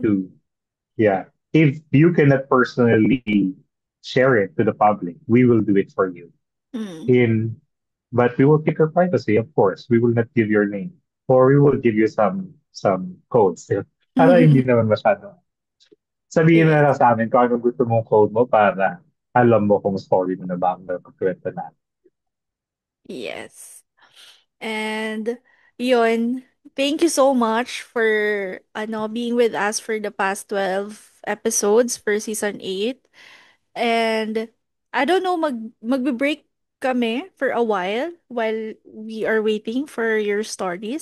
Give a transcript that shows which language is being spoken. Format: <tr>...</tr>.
<en>to, yeah. If you cannot personally share it to the public, we will do it for you. Mm. In, but we will keep your privacy, of course. We will not give your name, or we will give you some codes.</en> <tl>Para hindi naman masyado. Sabihin na</tl> <en>Yes.</en> <tl>lang sa amin kung anong gusto mong code mo para alam mo kung story mo na ba ang napagkwento natin.</tl> <en>Yes. And yun, thank you so much for being with us for the past 12 episodes for season 8. And I don't know,</en> <tl>magbe-break kami</tl> <en>for a while we are waiting for your stories.</en>